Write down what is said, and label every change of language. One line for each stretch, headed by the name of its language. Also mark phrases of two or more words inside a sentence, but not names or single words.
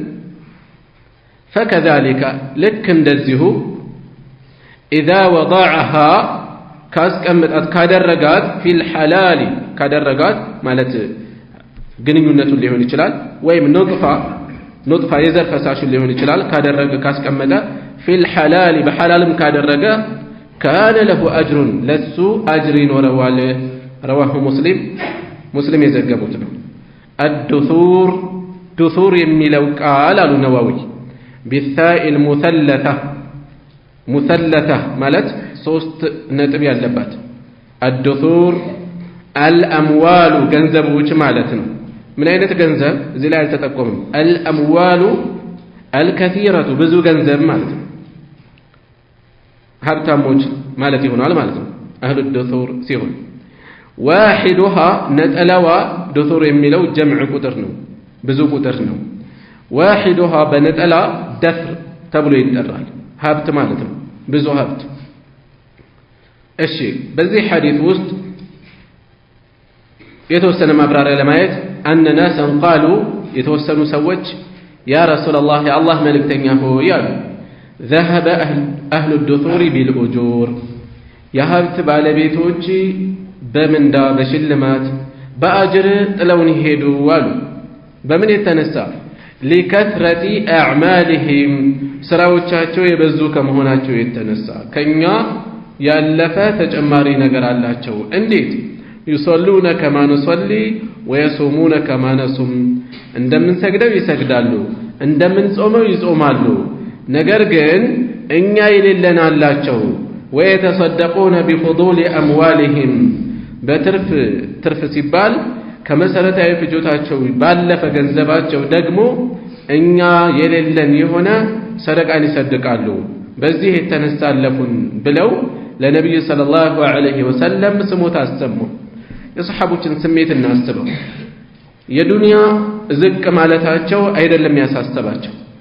Amharic: ፈከዛሊከ ልክ እንደዚሁ
Arabic: إذا وضعها
Amharic: ካስቀምጣት ካደረጋት
Arabic: في الحلال
Amharic: ካደረጋት ማለት ግንኙነቱን ሊሆን ይችላል ወይም ኑጥፋ የዘር ፈሳሹን ሊሆን ይችላል ካደረገ ካስቀመጠ
Arabic: في الحلال
Amharic: በሐላልም ካደረገ
Arabic: كان له أجر
Amharic: ለሱ አጅር ይኖረዋል
Arabic: رواه مسلم
Amharic: የዘገቡት ነው الدثور የሚለው ቃል አሉ ነዋዊ بالثاء المثلثة ማለት ሶስት ነጥብ ያለባት
Arabic: الدثور الأموال
Amharic: ገንዘቦች ማለት ነው ምን አይነት ገንዘብ እዚህ ላይ አልተጠቆመም
Arabic: الأموال الكثيرة
Amharic: ብዙ ገንዘብ ማለት ነው ሀብታሞች ማለት ይሆናል ማለት ነው
Arabic: أهل الدثور
Amharic: ሲሆን
Arabic: واحدها نتلوا دثور
Amharic: የሚለው ጀምዕ ቁጥር ነው ብዙ ቁጥር ነው واحدها በነጠላ ደፍር ተብሎ ይጠራል ሀብት ማለት ነው ብዙ ሀብት እሺ በዚህ ሐዲስ ውስጥ የተወሰነ ማብራሪያ ለማየት
Arabic: أن ناسا قالوا
Amharic: የተወሰኑ ሰዎች
Arabic: يا رسول الله يا
Amharic: الله መልእክተኛ ሆይ ያሉ
Arabic: ذهب أهل الدثور بالأجور
Amharic: የሀብት ባለቤቶች በምንዳ በሽልማት በአጅር ጥለውን ሄዱ አሉ በምን የተነሳ
Arabic: لكثرة أعمالهم
Amharic: ስራዎቻቸው የበዙ ከመሆናቸው የተነሳ ከኛ ያለፈ ተጨማሪ ነገር አላቸው እንዴት
Arabic: يصلون كما نصلي ويصومون كما نصوم
Amharic: እንደምንሰግደው ይሰግዳሉ እንደምንጾመው ይጾማሉ ነገር ግን እኛ የሌለን አላቸው
Arabic: ويتصدقون بفضول أموالهم
Amharic: በትርፍ ሲባል ከመሰረታዊ ፍጆታቸው ባለፈ ገንዘባቸው ደግሞ እኛ የሌለን የሆነ ሰደቃን ይሰድቃሉ በዚህ የተነሳለፉን ብለው ለነብዩ
Arabic: صلى الله عليه وسلم
Amharic: ስሞታ አሰሙ የሰሐቦችን ስሜት እናስበው የዱንያ ዝቅ ማለታቸው አይደለም ያሳሰባቸው